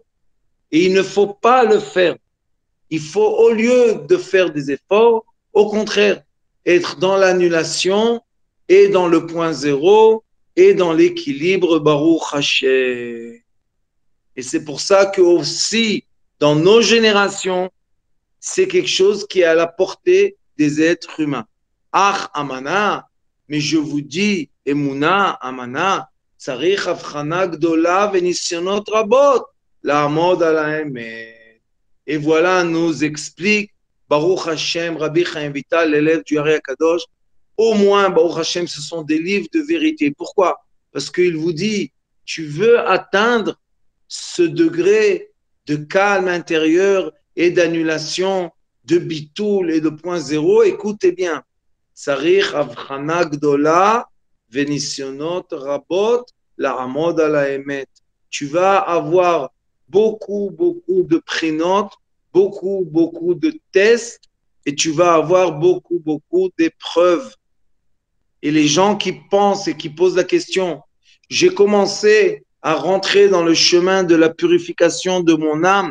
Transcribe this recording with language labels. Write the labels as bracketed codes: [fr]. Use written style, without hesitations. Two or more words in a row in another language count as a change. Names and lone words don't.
[fr] Et il ne faut pas le faire. Il faut, au lieu de faire des efforts, au contraire, être dans l'annulation et dans le point zéro et dans l'équilibre [he] Baruch Hashem. [fr] Et c'est pour ça que aussi, dans nos générations, c'est quelque chose qui est à la portée des êtres humains. [he] אך אמנה, [fr] mais je vous dis, [he] אמונה אמנה צריך אבחנה גדולה ונסיונות רבות לעמוד על האמת. [fr] Et voilà, nous explique [he] Baruch Hashem, [fr] Rabbi Chaim Vital, l'élève du Ari Akadosh. Au moins, [he] Baruch Hashem, [fr] ce sont des livres de vérité. Pourquoi? Parce qu'il vous dit, tu veux atteindre ce degré de calme intérieur et d'annulation, de bitoul et de point zéro, écoutez bien. [he] צריך אבחנה גדולה ונסיונות רבות לעמוד על האמת. [fr] Tu vas avoir beaucoup de prénotes, beaucoup de tests et tu vas avoir beaucoup d'épreuves. Et les gens qui pensent et qui posent la question, j'ai commencé à rentrer dans le chemin de la purification de mon âme.